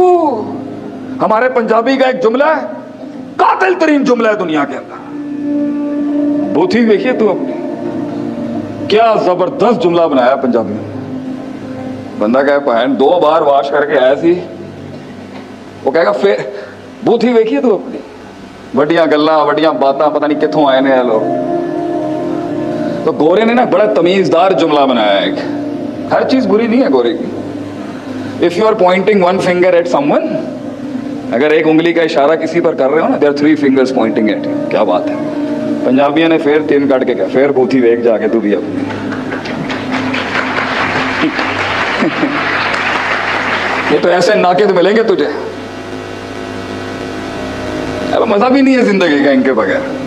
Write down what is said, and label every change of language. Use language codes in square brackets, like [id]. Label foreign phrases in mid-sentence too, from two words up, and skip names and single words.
[ur] ہمارے پنجابی کا ایک جملہ ہے، قاتل ترین جملہ ہے دنیا کے اندر، بوتھی دیکھیے تو اپنی، کیا زبردست جملہ بنایا پنجابی نے۔ بندہ کہے بہن 2 بار واش کر کے آیا سی، وہ کہے گا پھر بوتھی دیکھیے تو اپنی، [pa] وڈیاں گلاں وڈیاں باتاں، پتہ نہیں کتوں آئے نے لوگ۔ [ur] تو گورے نے نا بڑا تمیزدار جملہ بنایا ہے، ہر چیز بری نہیں ہے گورے کی۔ [en] If you are pointing one finger at someone, [ur] اگر ایک انگلی کا اشارہ کسی پر کر رہے ہو نا، [en] there 3 fingers pointing at you، [ur] کیا بات ہے۔ [pa] پنجابیوں نے پھر 3 کٹ کے کہا پھر بوتھی دیکھ جا کے تو بھی اپنی۔ [ur] یہ تو ایسے ناقد ملیں گے تجھے، اب مزہ بھی نہیں ہے زندگی کا ان کے بغیر۔